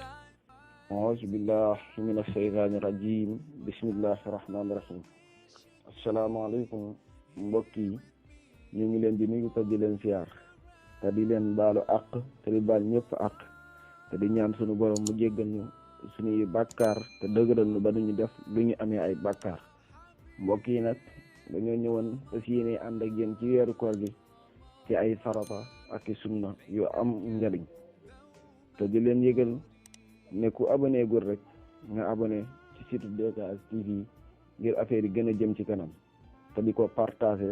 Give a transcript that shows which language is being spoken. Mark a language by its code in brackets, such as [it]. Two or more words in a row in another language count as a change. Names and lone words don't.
[ar] أعوذ بالله من الشيطان الرجيم بسم الله الرحمن الرحيم. [wo] asalaamaaleykum mbokk yi ñu ngi leen di nuyu te di leen siyaar te di leen baalu àq te di baal ñëpp àq te di ñaan sunu borom mu jéggal ñu suñuy bàkkaar te dëgëral ñu ba duñu def lu ñu amee ay bàkkaar. mbokk yi nag dañoo ñëwoon fas yéene ànd ak yéen ci weeru koor gi ci ay farata ak i sunna yu am njariñ te di leen yëgal ne ku abonné gul rek nga abonné ci site DKS TV ngir affaire yi gën a jëm ci kanam te di ko partagé.